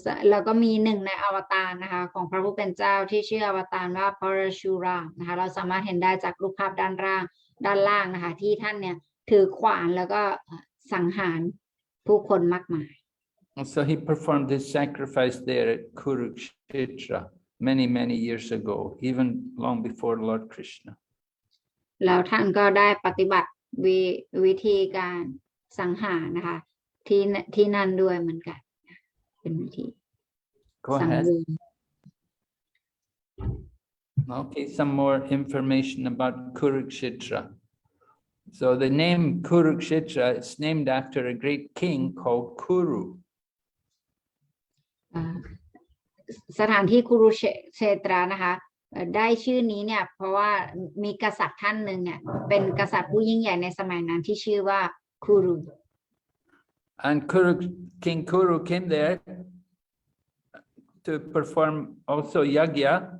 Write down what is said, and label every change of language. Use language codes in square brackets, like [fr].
[th] เราก็มีหนึ่งในอวตารนะคะของพระผู้เป็นเจ้าที่ชื่ออวตารว่าพระชูรานะคะเราสามารถเห็นได้จากรูปภาพด้านล่างนะคะที่ท่านเนี่ยถือขวานแล้วก็สังหารผู้คนมากมาย [en] So he performed his sacrifice there at Kurukshetra many years ago, even long before Lord Krishna. [th] แล้วท่านก็ได้ปฏิบัติวิธีการสังหารนะคะที่นั่นด้วยเหมือนกันเป็นวิธี [en] Go ahead. Okay, some more information about Kurukshetra. So the name Kurukshetra is named after a great king called Kuru. [th] สถานที่คุรุเชตรานะคะได้ชื่อนี้เนี่ยเพราะว่ามีกษัตริย์ท่านหนึ่งเนี่ยเป็นกษัตริย์ผู้ยิ่งใหญ่ในสมัยนั้นที่ชื่อว่าคุรุ [en] And King Kuru came there to perform also yagya.